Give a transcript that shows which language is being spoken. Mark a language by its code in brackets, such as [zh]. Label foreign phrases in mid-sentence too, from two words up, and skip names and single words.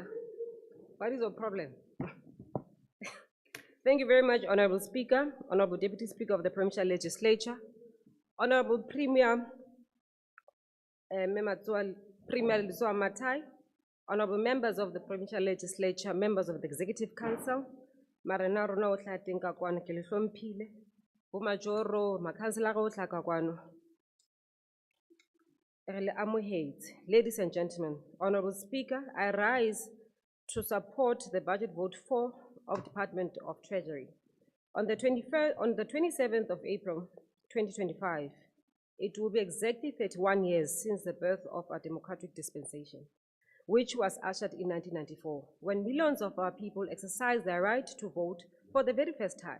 [en] What is your problem? Thank you very much, Honorable Speaker, Honorable Deputy Speaker of the Provincial Legislature, Honorable Premier Premier Liswa Matai, Honorable members of the Provincial Legislature, members of the Executive Council, [st] Marena rona o tla teng ka kwano ke le hlomphile, bo majoro, makhansela go tla ka kwano. [en] Ladies and gentlemen, Honorable Speaker, I rise to support the budget vote 4 of Department of Treasury. On the 27th of April, 2025, it will be exactly 31 years since the birth of our democratic dispensation, which was ushered in 1994, when millions of our people exercised their right to vote for the very first time.